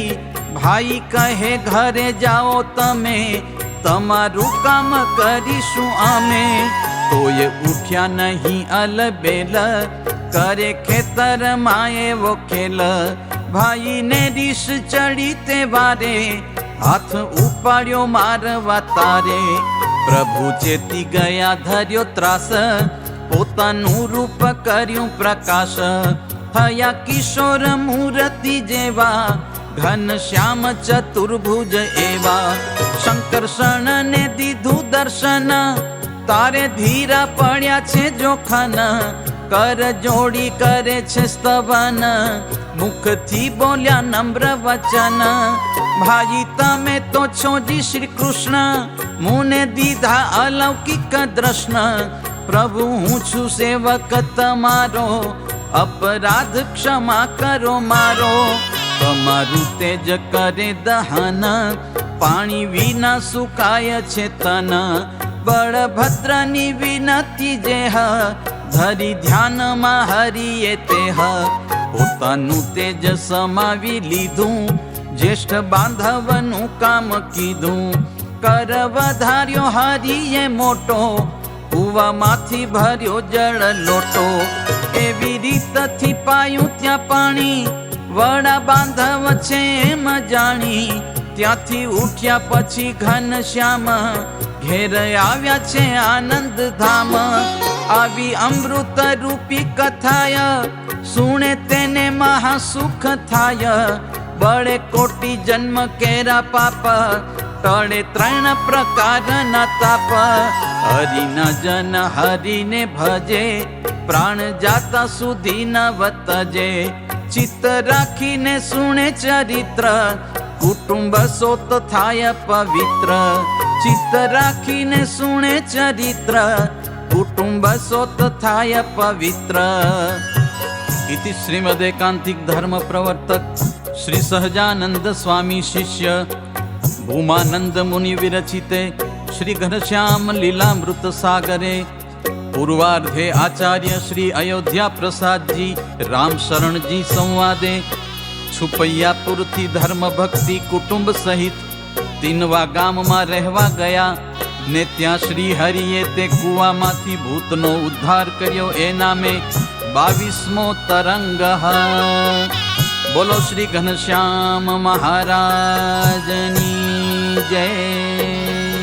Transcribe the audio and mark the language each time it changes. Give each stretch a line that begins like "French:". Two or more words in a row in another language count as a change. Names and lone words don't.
Gujarati: ભાઈ કહે ઘરે જાઓ તમે તમારું કામ કરીશું અમે। તોય ઉઠ્યા નહીં અલબેલ કરે ખેતર માએ વો ખેલ। ભાઈ ને રીસ ચઢી તે વારે હાથ ઉપાડ્યો મારવા તારે। પ્રભુ ચેતી ગયા ધર્યો ત્રાસ પોતાનું રૂપ કર્યું પ્રકાશ। થયા કિશોર મૂર્તિ જેવા ઘનશ્યામ ચતુર્ભુજ એવા। શંકરષણ ને દીધું દર્શન તારે ધીરા પડ્યા છે જોખન। કર જોડી કરે છે સ્તવન મુખ થી બોલ્યા નમ્ર વચન। ભાઈ તમે તો છો જી શ્રી કૃષ્ણ મુને દીધા અલૌકિક દર્શન। પ્રભુ હું છું સેવક તમારો અપરાધ ક્ષમા કરો મારો। તમારું તેજ કરે દહન પાણી વિના સુકાય છે તન। બલભદ્રની વિનતી જેહ ધરી ધ્યાન માં હરિએ તેહ। પોતાનું તેજ સમાવી લીધું જ્યેષ્ઠ બાંધવનું કામ કીધું। કર વધાર્યો હરિએ મોટો કૂવા માંથી ભર્યો જળ લોટો। એવી રીત થી પાયું ત્યાં પાણી વડા બાંધવ છે એમ જાણી। ત્યાંથી ઉઠ્યા પછી ઘનશ્યામ ઘેર આવ્યા છે આનંદ ધામ। આવી અમૃત રૂપી કથાય સુણે તેને મહાસુખ થાય। બડે કોટિ જન્મ કેરા પાપ ટળે ત્રણ પ્રકારના તાપ. હરિના જન હરિને ભજે, પ્રાણ જાતા સુધી ન વતજે. ચિત્ત રાખીને સુણે ચરિત્ર, કુટુંબ સોત થાય પવિત્ર. ચિત્ત રાખીને સુણે ચરિત્ર, કુટુંબ સોત થાય પવિત્ર.
Sanskrit: इति श्रीमदेकांतिक धर्म प्रवर्तक श्री सहजानंद स्वामी शिष्य भूमानंद मुनि विरचिते श्री घनश्याम लीलामृत सागरे पूर्वार्धे आचार्य श्री अयोध्या प्रसाद जी राम शरण जी संवादे
Gujarati: છુપૈયાપુર થી ધર્મ ભક્તિ કુટુંબ સહિત તીનવા ગામ માં રહેવા ગયા ને ત્યાં શ્રી હરિએ તે કૂવા માંથી ભૂતનો ઉદ્ધાર કર્યો એ નામે 22મો તરંગ. બોલો શ્રી ઘનશ્યામ મહારાજની જય.